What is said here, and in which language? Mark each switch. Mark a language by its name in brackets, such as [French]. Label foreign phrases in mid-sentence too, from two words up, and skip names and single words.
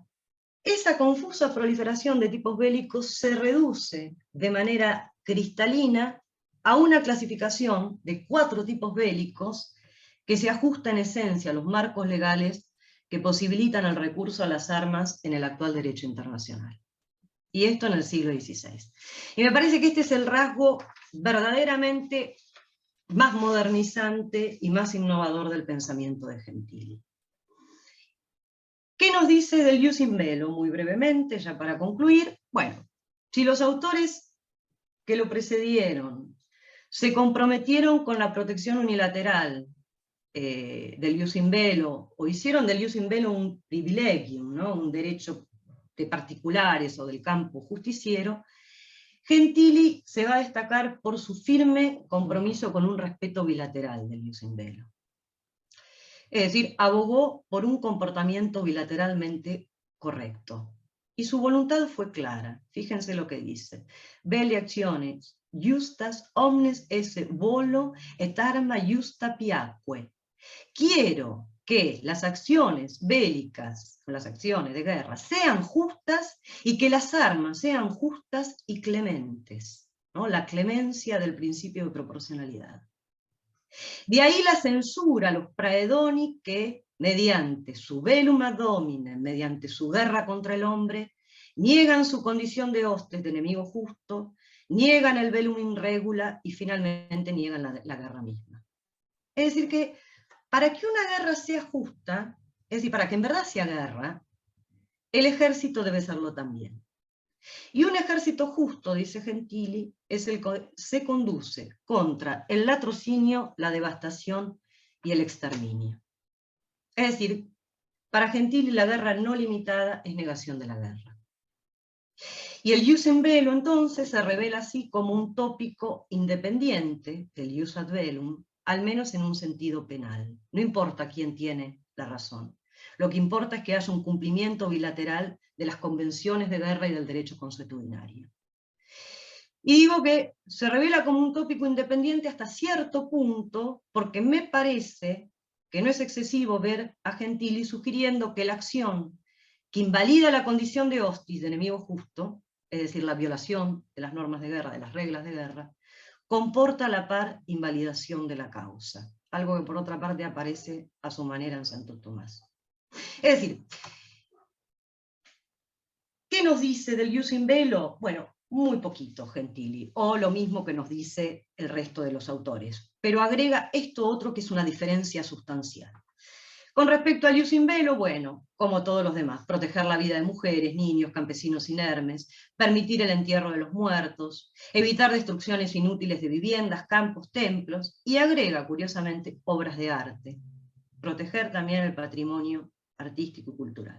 [Spanish] Esa confusa proliferación de tipos bélicos se reduce de manera cristalina a una clasificación de 4 tipos bélicos que se ajusta en esencia a los marcos legales que posibilitan el recurso a las armas en el actual derecho internacional. Y esto en el siglo XVI. Y me parece que este es el rasgo verdaderamente más modernizante y más innovador del pensamiento de Gentili. ¿Qué nos dice del [Latin] jus in bello? [Spanish] Muy brevemente, ya para concluir. Bueno, si los autores que lo precedieron se comprometieron con la protección unilateral del [Latin] jus in bello, [Spanish] o hicieron del [Latin] jus in bello [Spanish] un privilegium, ¿no? Un derecho de particulares o del campo justiciero, Gentili se va a destacar por su firme compromiso con un respeto bilateral del [Latin] jus in bello. [Spanish] Es decir, abogó por un comportamiento bilateralmente correcto. Y su voluntad fue clara. Fíjense lo que dice. [Latin] Belli actiones justas omnes esse volo et arma justa piacque. [Spanish] Quiero que las acciones bélicas, las acciones de guerra, sean justas y que las armas sean justas y clementes. ¿no? La clemencia del principio de proporcionalidad. De ahí la censura a los praedoni que, mediante su [Latin] velum ad hominem, [Spanish] mediante su guerra contra el hombre, niegan su condición de hostes, de enemigo justo, niegan el [Latin] velum in regula [Spanish] y finalmente niegan la guerra misma. Es decir que para que una guerra sea justa, es decir, para que en verdad sea guerra, el ejército debe serlo también. Y un ejército justo, dice Gentili, es el que se conduce contra el latrocinio, la devastación y el exterminio. Es decir, para Gentili la guerra no limitada es negación de la guerra. Y el [Latin] ius in bello [Spanish] entonces se revela así como un tópico independiente del [Latin] ius ad bellum, [Spanish] al menos en un sentido penal. No importa quién tiene la razón. Lo que importa es que haya un cumplimiento bilateral de las convenciones de guerra y del derecho consuetudinario. Y digo que se revela como un tópico independiente hasta cierto punto, porque me parece que no es excesivo ver a Gentili sugiriendo que la acción que invalida la condición de hostis, de enemigo justo, es decir, la violación de las normas de guerra, de las reglas de guerra, comporta a la par invalidación de la causa, algo que por otra parte aparece a su manera en Santo Tomás. Es decir, ¿qué nos dice del [Latin] ius in bello? [Spanish] Bueno, muy poquito, Gentili, o lo mismo que nos dice el resto de los autores, pero agrega esto otro que es una diferencia sustancial. Con respecto al [Latin] ius in bello, [Spanish] bueno, como todos los demás, proteger la vida de mujeres, niños, campesinos inermes, permitir el entierro de los muertos, evitar destrucciones inútiles de viviendas, campos, templos, y agrega, curiosamente, obras de arte. Proteger también el patrimonio artístico y cultural.